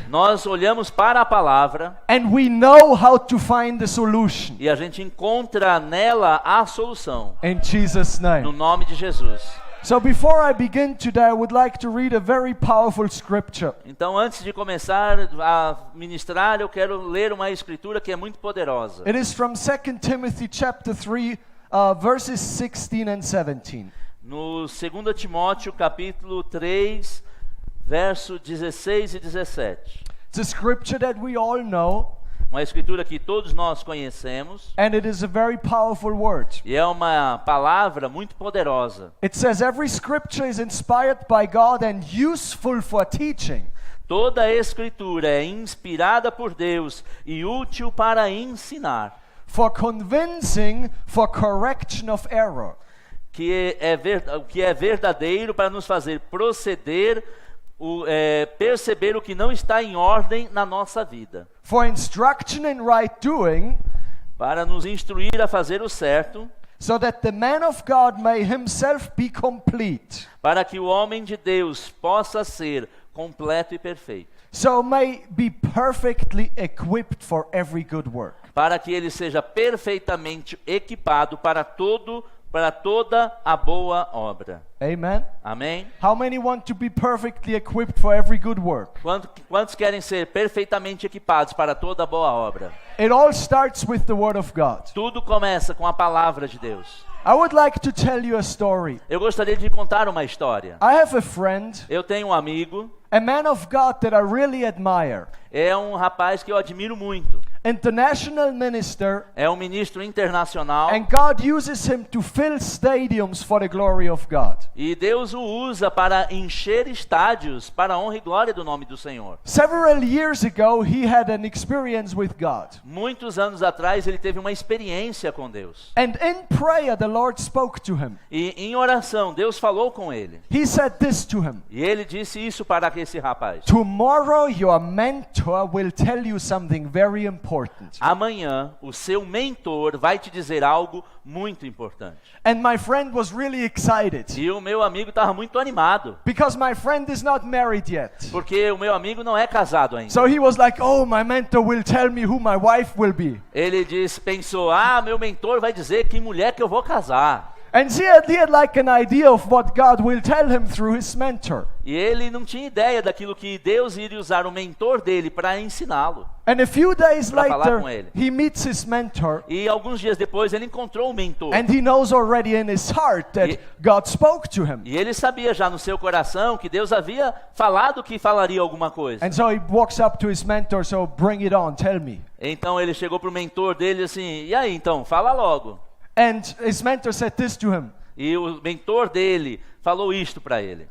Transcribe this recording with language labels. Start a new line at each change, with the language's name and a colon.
Portuguese: nós olhamos para a palavra
English: and we know how to find the solution.
Portuguese: e a gente encontra nela a solução,
English: In Jesus'
Portuguese: no
English: name.
Portuguese: nome de Jesus.
English: So before I begin today, I would like to read a very powerful scripture.
Portuguese: Então, antes de começar a ministrar, eu quero ler uma escritura que é muito poderosa.
English: It is from 2 Timothy chapter 3, verses 16 and 17.
Portuguese: No 2 Timóteo, capítulo 3, verso 16 e 17.
English: It's a scripture that we all know,
Portuguese: Uma escritura que todos nós conhecemos
English: and it is a very powerful word.
Portuguese: e é uma palavra muito poderosa.
English: It says every scripture is inspired by God and useful for teaching,
Portuguese: Toda a escritura é inspirada por Deus e útil para ensinar,
English: for convincing, for correction of error,
Portuguese: que é verdadeiro para nos fazer proceder, perceber o que não está em ordem na nossa vida,
English: for instruction in right doing,
Portuguese: para nos instruir a fazer o certo,
English: so that the man of God may himself be complete,
Portuguese: para que o homem de Deus possa ser completo e perfeito,
English: so may be perfectly equipped for every good work.
Portuguese: para que ele seja perfeitamente equipado para toda a boa obra.
English: Amen.
Portuguese: Amém?
English: How many want to be perfectly equipped for every good work?
Portuguese: Quantos querem ser perfeitamente equipados para toda a boa obra?
English: It all starts with the Word of God.
Portuguese: Tudo começa com a palavra de Deus.
English: I would like to tell you a story.
Portuguese: Eu gostaria de contar uma história.
English: I have a friend,
Portuguese: Eu tenho um amigo,
English: a man of God that I really admire,
Portuguese: é um rapaz que eu admiro muito.
English: international minister,
Portuguese: É um ministro internacional
English: and God uses him to fill stadiums for the glory of God.
Portuguese: e Deus o usa para encher estádios para a honra e glória do nome do Senhor.
English: Several years ago, he had an experience with God.
Portuguese: Muitos anos atrás ele teve uma experiência com Deus.
English: And in prayer, the Lord spoke to him.
Portuguese: E em oração, Deus falou com ele.
English: He said this to him:
Portuguese: E ele disse isso para esse rapaz.
English: tomorrow, your mentor will tell you something very important.
Portuguese: Amanhã, o seu mentor vai te dizer algo muito importante.
English: And my friend was really excited
Portuguese: E o meu amigo estava muito animado,
English: because my friend is not married yet.
Portuguese: porque o meu amigo não é casado ainda.
English: So he was like, oh, my mentor will tell me who my wife will be.
Portuguese: Ele pensou, meu mentor vai dizer que mulher que eu vou casar.
English: And he had like an idea of what God will tell him through his mentor.
Portuguese: E ele não tinha ideia daquilo que Deus iria usar o mentor dele para ensiná-lo.
English: And a few days
Portuguese: Pra falar com
English: later,
Portuguese: ele.
English: he meets his mentor,
Portuguese: E alguns dias depois ele encontrou o mentor.
English: and he knows already in his heart that
Portuguese: E-
English: God spoke to him.
Portuguese: E ele sabia já no seu coração que Deus havia falado que falaria alguma coisa.
English: And so he walks up to his mentor, so bring it on, tell me.
Portuguese: Então ele chegou pro mentor dele assim, e aí então, fala logo.
English: And his mentor said this to him:
Portuguese: E o mentor dele falou isto para ele.